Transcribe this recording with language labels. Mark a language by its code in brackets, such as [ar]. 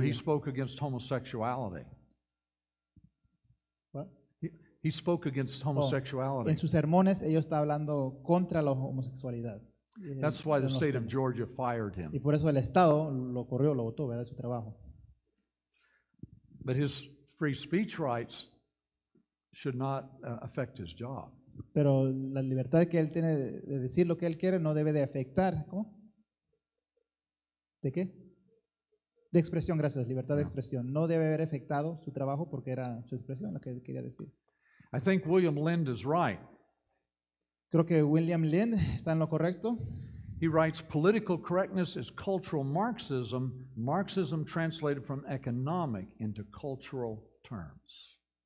[en] He spoke against homosexuality. What? He spoke against homosexuality. [es] En sus sermones ellos estaban hablando contra la homosexualidad. [en] That's why the state of Georgia fired him. [es] Y por eso el estado lo corrió, lo botó, ¿verdad? De su trabajo. [en] But his free speech rights should not affect his job. [es] Pero la libertad que él tiene de decir lo que él quiere no debe de afectar. ¿Cómo? ¿De qué? De expresión, gracias. Libertad de expresión. No debe haber afectado su trabajo porque era su expresión lo que él quería decir. [en] I think William Lind is right. [es] Creo que William Lind está en lo correcto. [en] He writes, political correctness is cultural Marxism, Marxism translated from economic into cultural terms.